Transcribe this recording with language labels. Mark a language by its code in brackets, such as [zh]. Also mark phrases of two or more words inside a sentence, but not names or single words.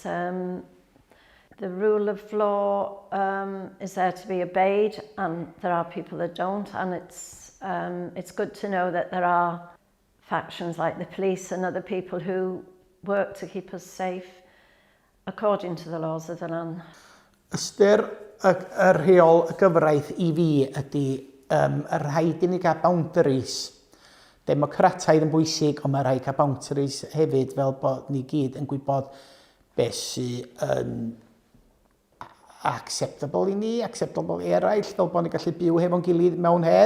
[en] The rule of law is there to be obeyed, and there are people that don't, and it's good to know that there are factions like the police and other people who work to keep us safe according to the laws of the land. [cy] Ystyr y rheol y gyfraith I fi ydy y rhaid i ni gael boundaries. Democrataidd yn bwysig, ond mae rhaid cael boundaries hefyd fel bod ni gyd yn gwybod beth sydd yn acceptable i ni, acceptable i eraill, fel bod ni gallu byw hefo'n gilydd mewn hedd.